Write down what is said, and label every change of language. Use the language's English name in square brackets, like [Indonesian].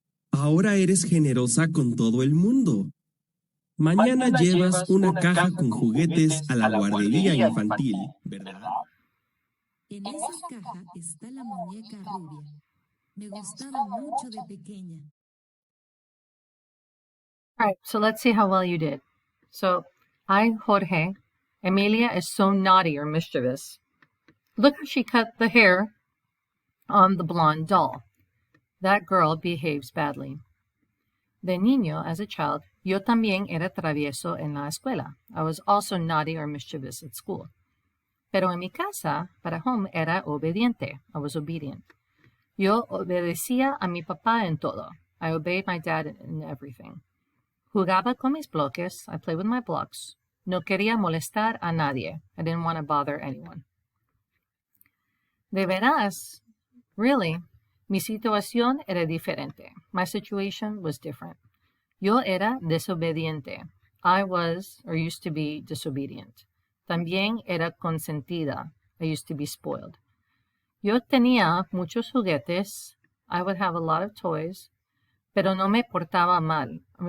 [Spanish] Ahora eres generosa con todo el mundo. Mañana llevas una caja con juguetes a la guardería infantil, ¿verdad? En esa caja está la muñeca rubia. Me gustaba mucho de pequeña. [English] All right, so let's see how well you did. So, Jorge, Emilia is so naughty or mischievous. Look how she cut the hair on the blonde doll. That girl behaves badly. [Spanish] De niño, [English] as a child, [Spanish] yo también era travieso en la escuela. [English] I was also naughty or mischievous at school. [Spanish] Pero en mi casa, para home, era obediente. [English] I was obedient. [Spanish] Yo obedecía a mi papá en todo. [English] I obeyed my dad in everything. [Spanish] Jugaba con mis bloques. [English] I played with my blocks. [Spanish] No quería molestar a nadie. [English] I didn't want to bother anyone. [Spanish] De veras, [English] really, [Spanish] mi situación era diferente. [English] My situation was different. [Spanish] Yo era desobediente. [English] I was, or used to be, disobedient. [Spanish] También era consentida. [English] I used to be spoiled. [Spanish] Yo tenía muchos juguetes. [English] I would have a lot of toys. [Spanish] Pero me portaba mal.